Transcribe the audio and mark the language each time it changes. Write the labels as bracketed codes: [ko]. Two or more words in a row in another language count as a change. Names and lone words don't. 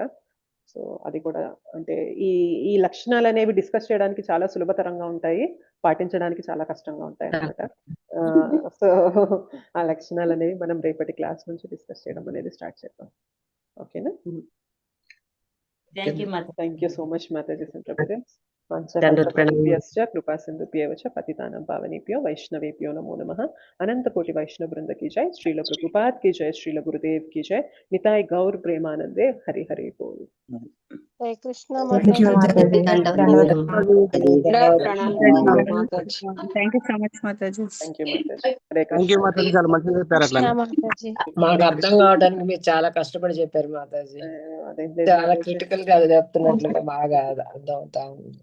[te] సో అది కూడా అంటే ఈ లక్షణాలు అనేవి డిస్కస్ చేయడానికి చాలా సులభతరంగా ఉంటాయి, పాటించడానికి చాలా కష్టంగా ఉంటాయి అనమాట. సో ఆ లక్షణాలు అనేవి మనం రేపటి క్లాస్ నుంచి డిస్కస్ చేయడం అనేది స్టార్ట్ చేద్దాం. [en] ఓకేనా? thank you so much మాతాజీ. [sa] కృపా సింధుభ్యేవ చ పతితానాం పావనేభ్యో వైష్ణవేభ్యో నమో నమః. [hi] अनंत कोटि वैष्णव वृंद की जय, श्रील प्रभुपाद की जय, श्रील गुरुदेव की जय, निताय गौर प्रेमानंदे. हरि हरि बोल. [te] హరే కృష్ణ [en] thank you [te] మాతాజీ. దండవందనాలు [en] మాతాజీ. thank you so much మాతాజీ. thank you మాతాజీ. హరే thank you [te] కృష్ణ. మాతాజీ, చాలా మంచిగా చెప్పారు కృష్ణ అట్లా. మాతాజీ. మాకు హరే అర్థం కృష్ణ. కావడానికి మీరు చాలా కష్టపడి చెప్పారు మాతాజీ. అదేం లేదు చాలా మాతాజీ. క్రిటికల్ గా చెప్తున్నట్లుగా బాగా అర్థం అవుతా ఉంది.